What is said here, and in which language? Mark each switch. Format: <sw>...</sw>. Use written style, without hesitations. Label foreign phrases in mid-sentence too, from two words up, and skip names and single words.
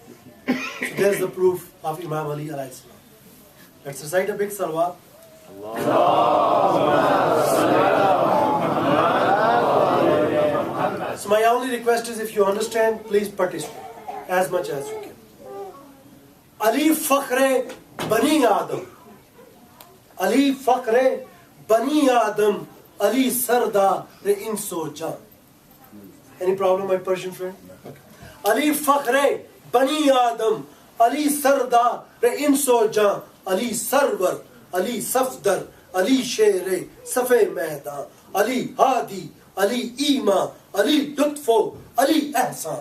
<en>So there's the proof of Imam Ali</en> <ar>عليه السلام.</ar> <en>Let's recite a big salawat. So my only request is, if you understand, please participate as much as you can.</en> <fa>علی فخر بنی آدم، علی فخر بنی آدم، علی سردار انس و جان.</fa> <en>Any problem, my Persian friend? Okay.</en> <fa>علی فخر بنی آدم، علی سردار انس و جان، علی سرور، علی صفدر، علی شیر صف میدان، علی هادی، علی امام، علی لطف، علی احسان.</fa>